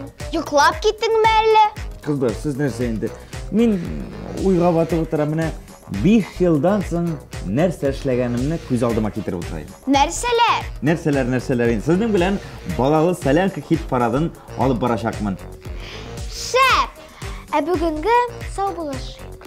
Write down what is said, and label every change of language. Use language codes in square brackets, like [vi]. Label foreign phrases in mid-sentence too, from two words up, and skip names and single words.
[tt] Йоклап киттеңме әллә? Кыздар, сіз нәрсе инде? Мин уйга батып утырам, менә 5 елдан соң нәрсә эшләгәнемне күз алдыма китереп утырайым. Нәрсәләр? Нәрсәләр. Сезнең белән балалы Солянка хит парадын алып барачакмын. Шәп! Ә бүгенге сау булышыйк.